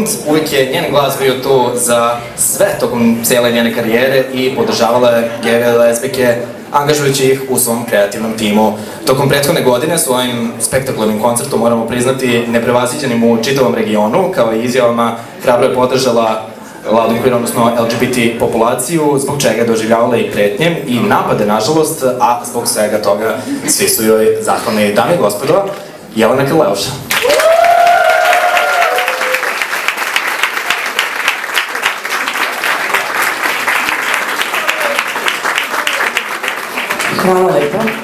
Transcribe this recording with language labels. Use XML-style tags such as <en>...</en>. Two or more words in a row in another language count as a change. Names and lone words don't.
<sr>Uvijek je njen glas bio tu za sve tokom cijele njene karijere i podržavala je gejeve i lezbijke, angažujući ih u svom kreativnom timu. Tokom prethodne godine svojim spektakularnim koncertom, moramo priznati, neprevaziđenim u čitavom regionu, kao i izjavama, hrabro je podržala</sr> <en>loud and queer,</en> <sr>odnosno LGBT populaciju, zbog čega je doživljavala i pretnje i napade, nažalost, a zbog svega toga svi su joj zahvalni. Dame i gospodo, Jelena Krleuša. Hvala lepo.</sr>